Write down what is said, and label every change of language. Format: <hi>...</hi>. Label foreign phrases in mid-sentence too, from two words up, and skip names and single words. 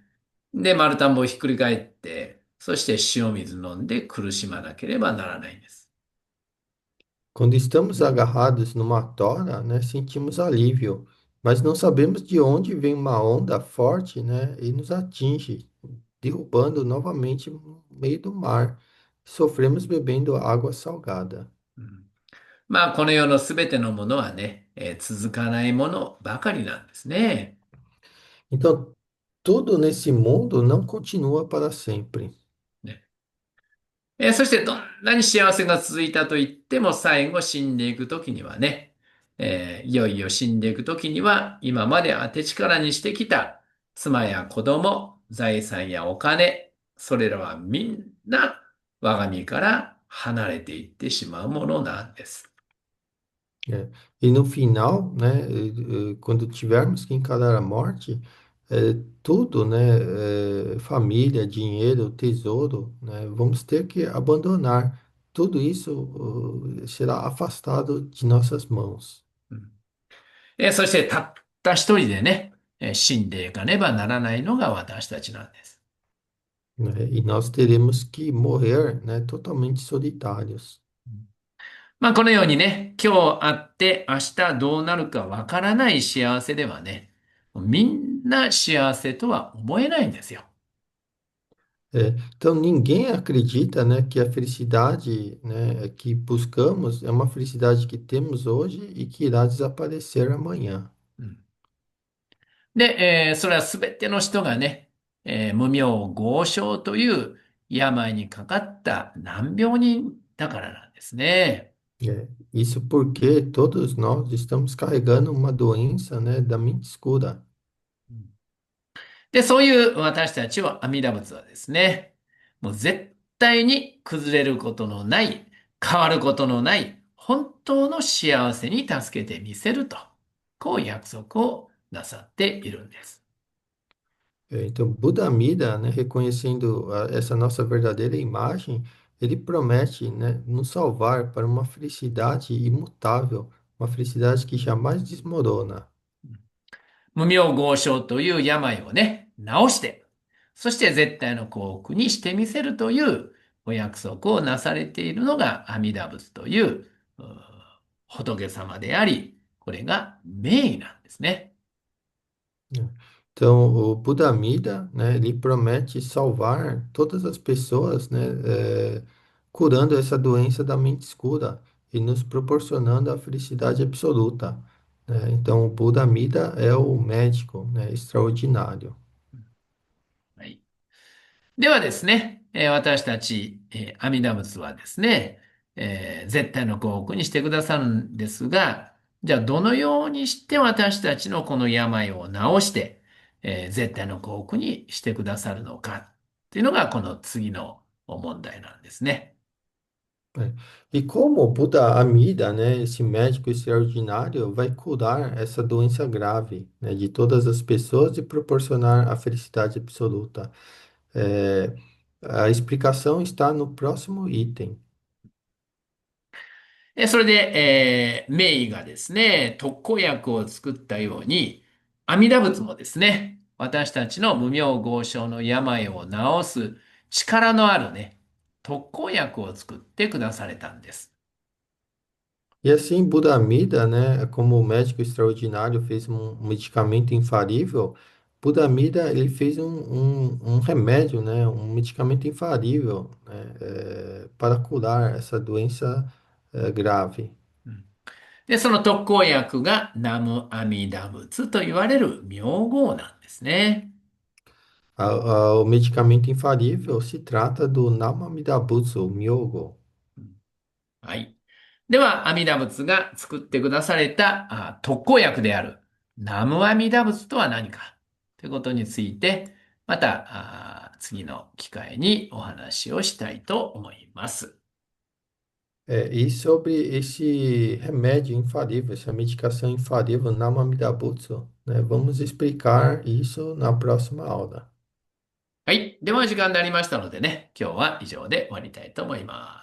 <ja>で、丸太んぼをひっくり返って、そして塩水飲んで苦しまなければならないんです。</ja> <pt>Quando estamos agarrados numa tora, né, sentimos alívio, mas não sabemos de onde vem uma onda forte, né, e nos atinge, derrubando novamente no meio do mar. Sofremos bebendo água salgada.</pt> <ja>うん、まあ、この世のすべてのものはね、続かないものばかりなんですね。</ja> <pt>Então, tudo nesse mundo não continua para sempre.</pt> <ja>ね、そしてどんなに幸せが続いたと言っても最後死んでいくときにはね、いよいよ死んでいくときには今まで当て力にしてきた妻や子供、財産やお金、それらはみんな我が身から離れていってしまうものなんです。</ja> <pt>É. E no final, né, quando tivermos que encarar a morte, tudo, né, família, dinheiro, tesouro, né, vamos ter que abandonar. Tudo isso, será afastado de nossas mãos,</pt> <ja>うん、そしてたった一人でね、死んでいかねばならないのが私たちなんです。</ja> <pt>né, e nós teremos que morrer, né, totalmente solitários.</pt> <ja>まあ、このようにね、今日会って明日どうなるかわからない幸せではね、みんな幸せとは思えないんですよ。</ja> <pt>Então, ninguém acredita, né, que a felicidade, né, que buscamos é uma felicidade que temos hoje e que irá desaparecer amanhã.</pt> <ja>うん、で、それはすべての人がね、無名豪商という病にかかった難病人だからなんですね。</ja> <pt>Isso porque todos nós estamos carregando uma doença, né, da mente escura.</pt> <ja>で、そういう私たちを阿弥陀仏はですね、もう絶対に崩れることのない、変わることのない、本当の幸せに助けてみせると、こう約束をなさっているんです。</ja> <pt>Então, Buda Amida, né, reconhecendo essa nossa verdadeira imagem, ele promete, né, nos salvar para uma felicidade imutável, uma felicidade que jamais desmorona.</pt> <ja>無名豪商という病をね、治して、そして絶対の幸福にしてみせるというお約束をなされているのが阿弥陀仏という、仏様であり、これが名医なんですね。</ja> <pt>Né. Então, o Buda Amida, né, ele promete salvar todas as pessoas, né, curando essa doença da mente escura e nos proporcionando a felicidade absoluta, né? Então, o Buda Amida é o médico, né, extraordinário.</pt> <ja>はい。ではですね、私たち、阿弥陀仏はですね、絶対の幸福にしてくださるんですが、じゃあどのようにして私たちのこの病を治して、絶対の幸福にしてくださるのかっていうのがこの次の問題なんですね。</ja> <pt>Né? E como o Buda Amida, né, esse médico extraordinário, vai curar essa doença grave, né, de todas as pessoas e proporcionar a felicidade absoluta? É, a explicação está no próximo item.</pt> <ja>それで、名医がですね、特効薬を作ったように、阿弥陀仏もですね、私たちの無病豪傷の病を治す力のあるね、特効薬を作ってくだされたんです。</ja> <pt>E assim, Buda Amida, né, como o médico extraordinário fez um medicamento infalível, Buda Amida, ele fez um remédio, né, um medicamento infalível, né, para curar essa doença, grave.</pt> <ja>うん、で、その特効薬が南無阿弥陀仏と言われる名号なんですね。</ja> <pt>O medicamento infalível se trata do Namamida Butsu Myogo.</pt> <ja>うん、はい。では、阿弥陀仏が作ってくだされた特効薬である南無阿弥陀仏とは何かということについて、また次の機会にお話をしたいと思います。</ja> <pt>E sobre esse remédio infalível, essa medicação infalível, Namamida Butsu, né, vamos explicar isso na próxima aula.</pt> <ja>はい。では、時間になりましたのでね、今日は以上で終わりたいと思います。</ja>